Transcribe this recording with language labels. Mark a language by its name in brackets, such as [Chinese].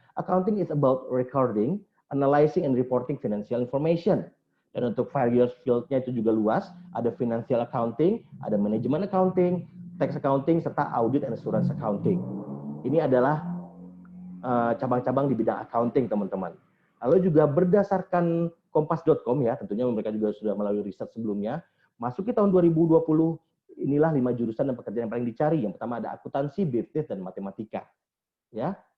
[English] Accounting is about recording, analyzing, and reporting financial information. [Indonesian] Dan untuk various field-nya itu juga luas. Ada financial accounting, ada management accounting, tax accounting, serta audit and assurance accounting. Ini adalah cabang-cabang di bidang accounting, teman-teman. Lalu juga berdasarkan kompas.com ya, tentunya mereka juga sudah melalui riset sebelumnya, masuk ke tahun 2020, inilah 5 jurusan dan pekerjaan yang paling dicari. Yang pertama ada akuntansi, bisnis, dan matematika. Ya.